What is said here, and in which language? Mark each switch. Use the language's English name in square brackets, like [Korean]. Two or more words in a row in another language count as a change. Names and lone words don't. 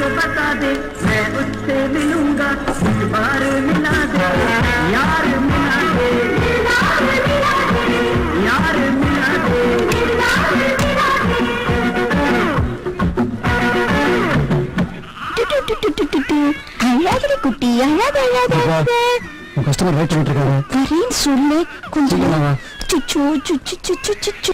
[Hindi] बता दे मैं उससे मिलूंगा इस बार मिला दे यार मिला दे यार मिला दे [Tamil] அழாதே குட்டி அழாதே கஸ்டமர் வெயிட் பண்ணிட்டு இருக்காரு. வரேன்னு சொல்லு கொஞ்சம். சுச்சு சுச்சு சுச்சு சுச்சு